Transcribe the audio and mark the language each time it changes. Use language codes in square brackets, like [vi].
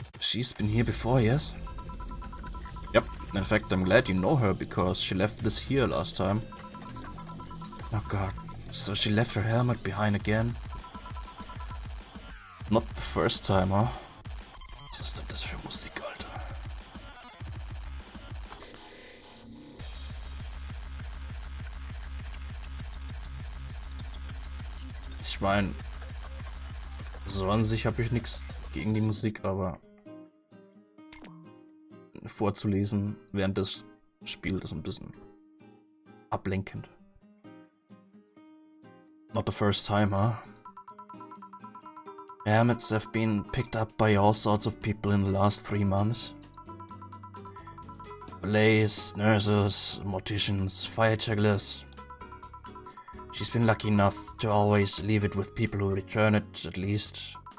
[en] She's been here before, yes? Yep. In fact, I'm glad you know her, because she left this here last time. Oh god. So she left her helmet behind again? Not the first time, huh? [de] Was ist denn das für Musik, Alter? Ich meine, so an sich habe ich nichts gegen die Musik, aber vorzulesen während des Spiels ist ein bisschen ablenkend. [en] Not the first time, huh? Helmets have been picked up by all sorts of people in the last 3 months. Police, nurses, morticians, fire jugglers. She's been lucky enough to always leave it with people who return it, at least.